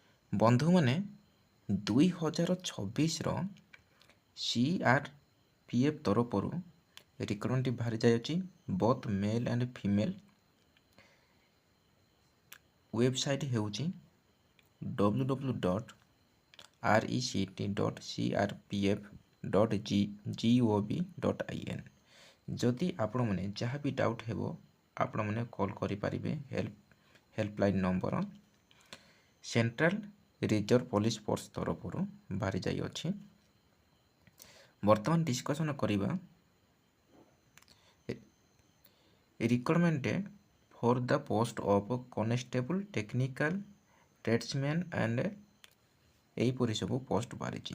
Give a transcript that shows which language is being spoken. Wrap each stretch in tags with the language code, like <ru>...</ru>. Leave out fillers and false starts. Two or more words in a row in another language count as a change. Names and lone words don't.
<or>ବନ୍ଧୁମାନେ 2026ର CRPF ତରଫରୁ ରିକ୍ରୁଟମେଣ୍ଟ ବାହାରି ଯାଇଅଛି</or> <en>both male and female.</en> <or>ୱେବସାଇଟ୍ ହେଉଛି www.rect.crpf.gov.in। ଯଦି ଆପଣମାନେ ଯାହା ବି ଡାଉଟ୍ ହେବ ଆପଣମାନେ କଲ୍ କରିପାରିବେ</or> <en>helpline number.</en> <or>ସେଣ୍ଟ୍ରାଲ ରିଜର୍ଭ ପୋଲିସ ଫୋର୍ସ ତରଫରୁ ବାହାରି ଯାଇଅଛି। ବର୍ତ୍ତମାନ ଡିସ୍କସନ୍ କରିବା</or> <en>recruitment for the post of constable technical tradesman</en> <or>ଆଣ୍ଡ ଏହିପରି ସବୁ ପୋଷ୍ଟ ବାହାରିଛି।</or>